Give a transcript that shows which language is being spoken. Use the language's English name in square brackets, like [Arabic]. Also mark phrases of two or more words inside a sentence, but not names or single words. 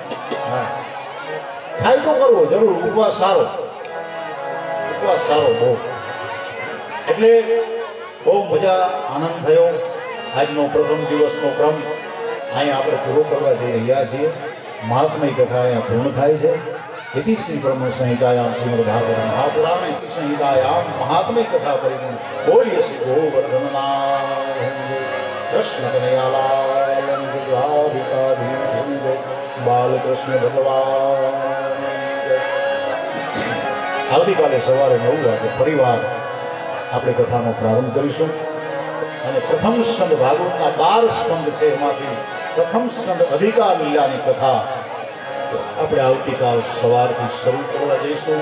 [Gujarati] હા, ખાઈ તો કરવો જરૂર, ઉપવાસ સારો, ઉપવાસ સારો બહુ. એટલે બહુ મજા આનંદ થયો. આજનો પ્રથમ દિવસનો ક્રમ અહીંયા આપણે પૂરો કરવા જઈ રહ્યા છીએ. મહાત્મય કથા અહીંયા પૂર્ણ થાય છે. [Sanskrit] इति श्री ब्रह्म संहितायाम श्रीमद् भागवत महापुराण इति संहितायाम महात्म्य कथा परिपूर्ण बोलिए श्री गोवर्धननाथ कृष्ण कन्हैयालाल बालकृष्ण भगवान. [Gujarati] આવતીકાલે સવારે 9 વાગે ફરીવાર આપણે કથાનો પ્રારંભ કરીશું. અને પ્રથમ સ્કંદ ભાગવતના 12 સ્કંદ છે, એમાંથી પ્રથમ સ્કંદ અધિકાર લીલાની કથા આપણે આવતીકાલ સવારથી શરૂ કરવા જઈશું.